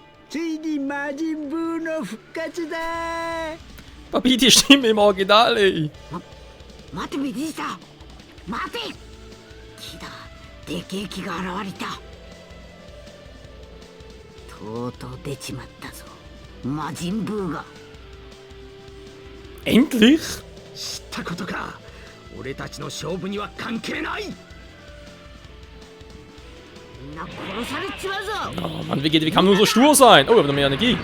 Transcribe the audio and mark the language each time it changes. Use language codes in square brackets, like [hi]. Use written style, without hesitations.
[ja] ついに魔人ブーの復活だ。 [de] Papi, die Stimme im Original, ey. [ja] 待てベジータ、待て。木だ、でけえ木が現れた。とうとう出ちまったぞ、魔人ブーが。 [de] Endlich? [ja] 知ったことか。俺たちの勝負には関係ない。みんな殺されちまうぞ。 [de] Oh Mann, wie kann man nur so stur sein? Oh, wir haben noch mehr Energie.